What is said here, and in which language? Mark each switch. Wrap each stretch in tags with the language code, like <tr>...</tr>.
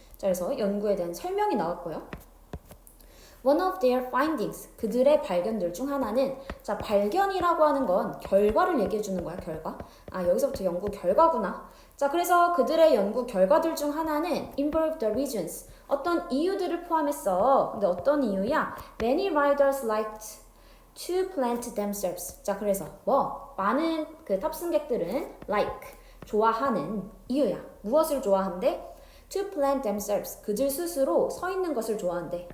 <ko>자, 그래서 연구에 대한 설명이 나왔고요.</ko> <en>One of their findings,</en> <ko>그들의 발견들 중 하나는 자, 발견이라고 하는 건 결과를 얘기해 주는 거야, 결과. 아, 여기서부터 연구 결과구나. 자, 그래서 그들의 연구 결과들 중 하나는</ko> <en>involve the reasons,</en> <ko>어떤 이유들을 포함했어. 근데 어떤 이유야?</ko> <en>Many riders liked to plant themselves.</en> <ko>자, 그래서 많은 그 탑승객들은 like, 좋아하는 이유야. 무엇을 좋아한대?</ko> <en>To plant themselves.</en> <ko>그들 스스로 서 있는 것을 좋아한대.</ko>